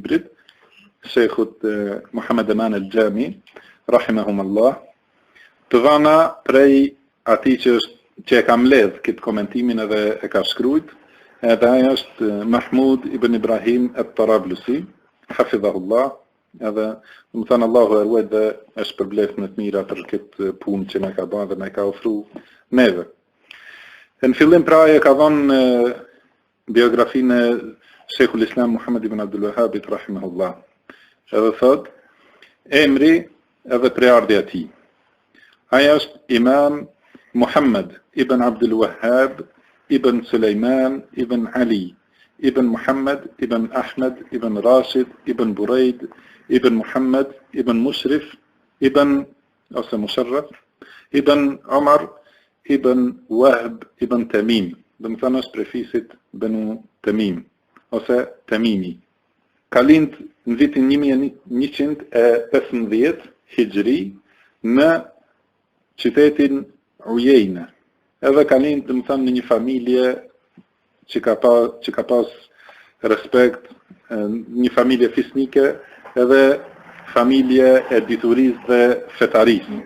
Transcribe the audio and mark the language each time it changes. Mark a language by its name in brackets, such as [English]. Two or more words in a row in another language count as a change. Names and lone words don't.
[Albanian] librit Sheikhut Muhammed Eman el-Jami rahimahumullah, të dhëna prej atij që e ka mbledh këtë komentimin edhe e ka shkruajt, edhe ai është Mahmud ibn Ibrahim at-Tarablusi hafidhahullah, edhe më thënë Allahu e ruaj dhe është përbleft në të mira për këtë punë që na ka bërë dhe na ka ofruar neve. Në fillim pra e ka dhënë biografinë e Sheikhul Islam Muhammed ibn Abdul Wahhabit rahimahullah. Edhe thot, emri edhe preardhja e tij. Ai është Imam Muhammed ibn Abdul Wahhab ibn Sulejman ibn Ali ibn Muhammed ibn Ahmed ibn Rashid ibn Buraid ibn Muhammed ibn Mushrif ibn ose Musharraf ibn Umar ibn Wahb ibn Tamim, dhe më thënë është prefisit Banu Tamim ose Tamimi. Ka lind në vitin 1115 Hijri në qytetin Ujejna. Edhe ka lind, dhe më thënë, në një familje që ka pas respekt, një familje fisnike edhe familje e diturisë dhe fetarisë.